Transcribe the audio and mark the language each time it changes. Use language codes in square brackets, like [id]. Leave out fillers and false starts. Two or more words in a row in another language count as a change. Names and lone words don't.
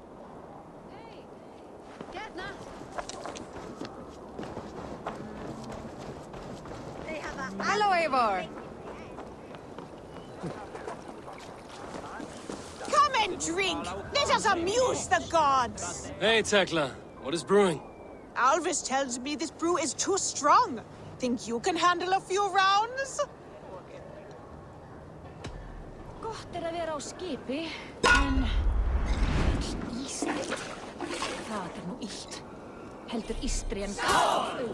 [en] Hello, Eivor. Come and drink. Let us amuse the gods. Hey, Tekla. What is brewing? Alvis tells me this brew is too strong. Think you can handle a few rounds? [is] Gott að vera á skipi, en ístri. Það nú illt. Heldur ístri en kall,